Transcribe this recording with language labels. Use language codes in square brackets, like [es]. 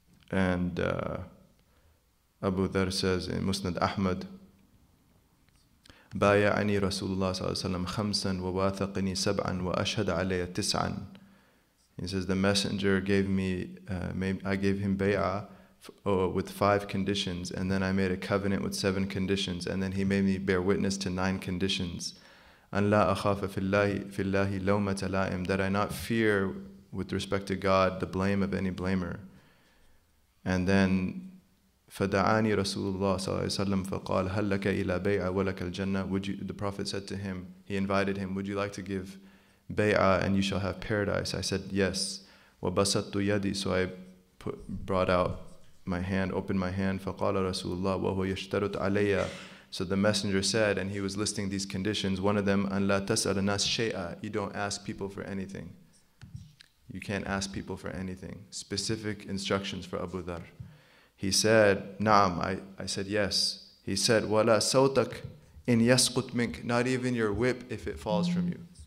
[en] And Abu Dharr says in Musnad Ahmad, [ar] "بايعني رسول الله صلى الله عليه وسلم خمسا وواثقني سبعا وأشهد علي تسعا." [en] He says the messenger gave me, I gave him bay'ah with 5 conditions, and then I made a covenant with 7 conditions, and then he made me bear witness to 9 conditions. [ar] أن لا أخاف في الله لومة لائم, [en] that I not fear with respect to God the blame of any blamer. And then [ar] فدعاني رسول الله صلى الله عليه وسلم فقال هل لك إلى بيعة ولك الجنة. [en] The Prophet said to him, he invited him, "Would you like to give bay'ah and you shall have paradise?" I said, "Yes." [ar] وبسطت يدي, [en] so I brought out my hand, opened my hand. [ar] فقال رسول الله وهو يشترط علي. [en] So the messenger said, and he was listing these conditions, one of them, [ar] أن لا تسأل الناس شيئا, [en] you don't ask people for anything. You can't ask people for anything. Specific instructions for Abu Dharr. He said, "Naam." I said, "Yes." He said, [ar] "Wala sawtak in yasqut mink," [en] not even your whip if it falls from you.